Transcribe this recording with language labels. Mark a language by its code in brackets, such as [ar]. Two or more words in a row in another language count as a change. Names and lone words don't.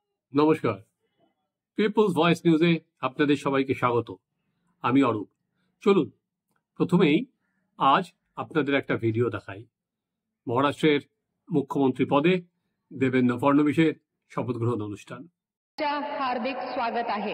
[bn] নমস্কার, পিপলস ভয়েস নিউজে আপনাদের সবাইকে স্বাগত। আমি অরূপ। চলুন প্রথমেই আজ আপনাদের একটা ভিডিও দেখাই। মহারাষ্ট্রের মুখ্যমন্ত্রী পদে देवेंद्र फडणवीसের শপথ গ্রহণ অনুষ্ঠান। [mr] हार्दिक स्वागत आहे।